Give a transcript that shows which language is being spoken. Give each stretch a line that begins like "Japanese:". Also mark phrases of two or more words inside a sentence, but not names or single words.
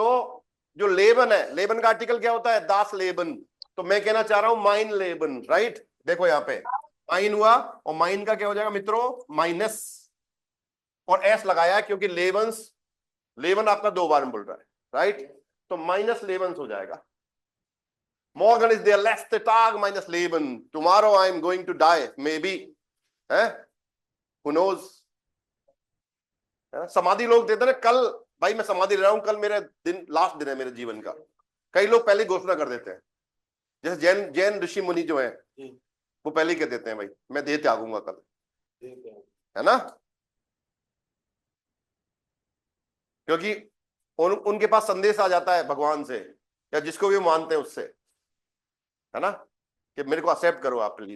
Hindi: तो जो लेबन है, लेबन का आर्टिकल क्या होता है?
German: das Leben,
Hindi: तो मैं कहना चाह रहा हूं
German: mein Leben,
Hindi: राइट। देखो यहां पे माइन हुआ और माइन का क्या हो जाएगा मित्रों, माइनस, और एस लगाया क्योंकि
German: Lebens, Leben
Hindi: आपका 2 बार में बोल रहा है, राइट। तो
German: meines Lebens
Hindi: हो जाएगा।
German: Morgen is der letzte Tag meines Lebens.
English: Tomorrow I am going to die, maybe. Who knows?
Hindi: समाधि लोग देते ना, कल भाई मैं समाधि ले रहा हूं, कल मेरा दिन लास्ट दिन है मेरे जीवन का। कई लोग पहले घोषणा कर देते हैं, जैसे जैन जैन ऋषि मुनि जो है वो पहले ही कह देते हैं भाई मैं देह त्यागूंगा कल, है ना, क्योंकि उनके पास संदेश आ जाता है भगवान से या जिसको भी मानते हैं उससे, है ना, कि मेरे को एक्सेप्ट करो आप प्लीज।